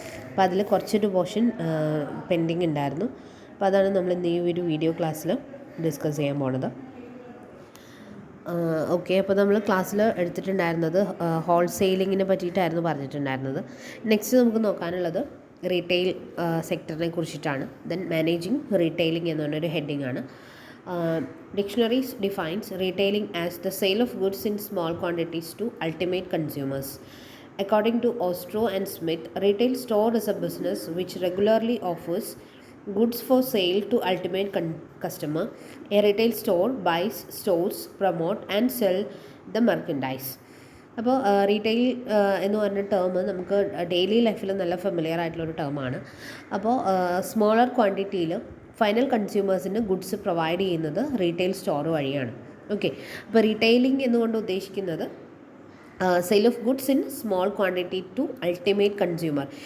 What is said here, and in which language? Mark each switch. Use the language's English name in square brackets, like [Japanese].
[Malayalam] അപ്പോൾ അതിൽ കുറച്ചൊരു പോർഷൻ പെൻഡിങ് ഉണ്ടായിരുന്നു. അപ്പോൾ അതാണ് നമ്മൾ ഇന്ന് ഈ ഒരു വീഡിയോ ക്ലാസ്സിൽ ഡിസ്കസ് ചെയ്യാൻ പോണത്. ഓക്കെ, അപ്പോൾ നമ്മൾ ക്ലാസ്സിൽ എടുത്തിട്ടുണ്ടായിരുന്നത് ഹോൾസെയിലിങ്ങിനെ പറ്റിയിട്ടായിരുന്നു പറഞ്ഞിട്ടുണ്ടായിരുന്നത്. നെക്സ്റ്റ് നമുക്ക് നോക്കാനുള്ളത് റീറ്റെയിൽ സെക്ടറിനെ കുറിച്ചിട്ടാണ്. ദെൻ മാനേജിങ് റീറ്റെയിലിംഗ് എന്ന് പറഞ്ഞൊരു ഹെഡിങ് ആണ്. [English] Dictionaries defines retailing as the sale of goods in small quantities to ultimate consumers. According to Ostro and Smith, retail store is a business which regularly offers goods for sale to ultimate customer. A retail store buys, stores, promote and sell the merchandise. [Malayalam] അപ്പോൾ retail എന്ന് പറഞ്ഞ term നമുക്ക് daily ലൈഫിൽ നല്ല familiar ആയിട്ടുള്ളൊരു ടേമാണ്. അപ്പോൾ smaller ക്വാണ്ടിറ്റിയിൽ final കൺസ്യൂമേഴ്സിന് goods provide ചെയ്യുന്നത് റീറ്റെയിൽ സ്റ്റോർ വഴിയാണ്. ഓക്കെ, അപ്പോൾ റീറ്റെയിലിംഗ് എന്നുകൊണ്ട് ഉദ്ദേശിക്കുന്നത് [English] Sale of goods in small quantity to ultimate consumer.